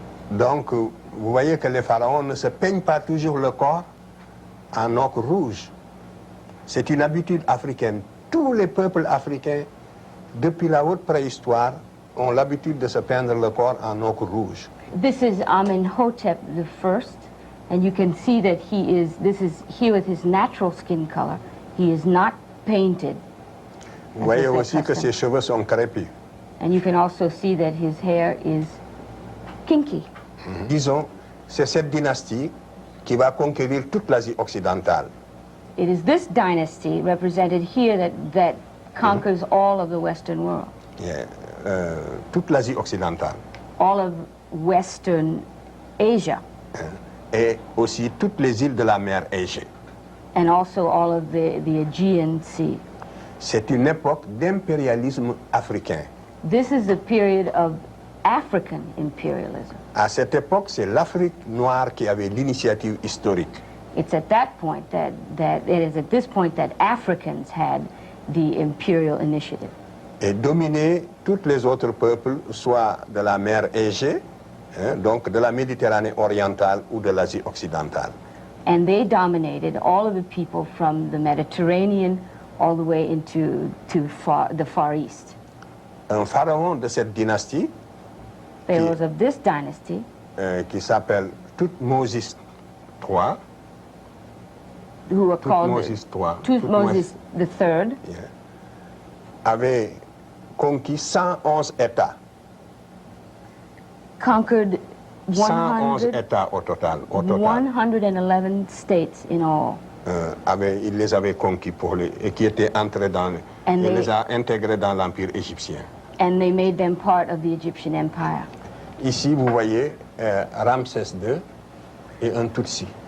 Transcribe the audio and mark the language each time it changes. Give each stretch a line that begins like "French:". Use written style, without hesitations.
French: Donc, vous voyez que les pharaons ne se peignent pas toujours le corps en ocre rouge. C'est une habitude africaine. Tous les peuples africains, depuis la haute préhistoire, ont l'habitude de se peindre le corps en ocre rouge.
English: This is Amenhotep I, and you can see that this is he with his natural skin color. He is not painted.
French: Vous voyez aussi que ses cheveux sont crépus.
English: And you can also see that his hair is kinky.
French: Disons, c'est cette dynastie qui va conquérir toute l'Asie occidentale.
English: It is this dynasty represented here that conquers all of the Western world.
French: Yeah. Toute l'Asie occidentale.
English: All of Western Asia.
French: Et aussi toutes les îles de la mer Égée.
English: And also all of the Aegean Sea.
French: C'est une époque d'impérialisme africain.
English: This is a period of African imperialism.
French: À cette époque, c'est l'Afrique noire qui avait l'initiative historique.
English: It's at that point that Africans had the imperial initiative.
French: Et dominer tous les autres peuples, soit de la mer Égée, donc de la Méditerranée orientale ou de l'Asie occidentale.
English: And they dominated all of the people from the Mediterranean all the way into the Far East.
French: Un pharaon de cette dynastie,
English: pharaohs of this dynasty,
French: qui s'appelle Thutmose III,
English: who were called Thutmose III,
French: avait conquis 111 États.
English: Conquered
French: 111 États au total.
English: 111 states in all.
French: Il les avait conquis et qui étaient entrés il les a intégrés dans l'Empire égyptien.
English: And they made them part of the Egyptian Empire.
French: Ici, vous voyez Ramsès II et un Tutsi.